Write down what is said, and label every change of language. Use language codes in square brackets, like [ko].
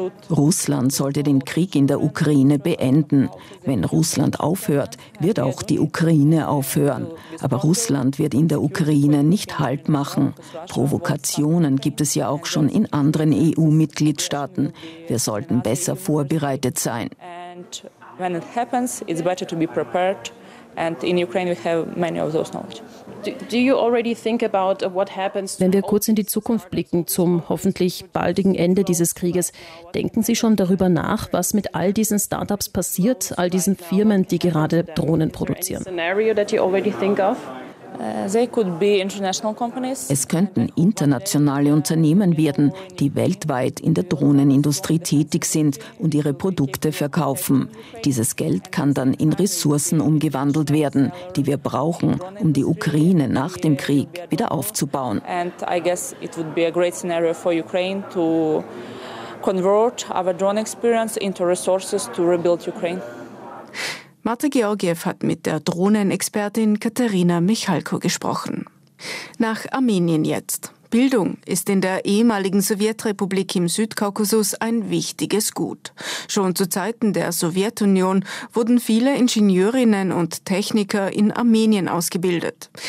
[de] Russland sollte den Krieg in der Ukraine beenden. Wenn Russland aufhört, wird auch die Ukraine aufhören. Aber Russland wird in der Ukraine nicht Halt machen. Provokationen gibt es ja auch schon in anderen EU-Mitgliedstaaten. Wir sollten besser vorbereitet sein. [en] And when it happens, it's better to be prepared. And in Ukraine we have many of those knowledge. Do you already think about what happens? [de] Wenn wir kurz in die Zukunft blicken, zum hoffentlich baldigen Ende dieses Krieges, denken Sie schon darüber nach, was mit all diesen Startups passiert, all diesen Firmen, die gerade Drohnen produzieren? [en] Scenario that you already think of? They could be international companies. [de] Es könnten internationale Unternehmen werden, die weltweit in der Drohnenindustrie tätig sind und ihre Produkte verkaufen. Dieses Geld kann dann in Ressourcen umgewandelt werden, die wir brauchen, um die Ukraine nach dem Krieg wieder aufzubauen. [en] And I guess it would be a great scenario for Ukraine to convert our drone experience into resources to rebuild Ukraine. [de] Marta Georgiev hat mit der Drohnenexpertin Katharina Michalko gesprochen. Nach Armenien jetzt. Bildung ist in der ehemaligen Sowjetrepublik im Südkaukasus ein wichtiges Gut. Schon zu Zeiten der Sowjetunion wurden viele Ingenieurinnen und Techniker in Armenien ausgebildet.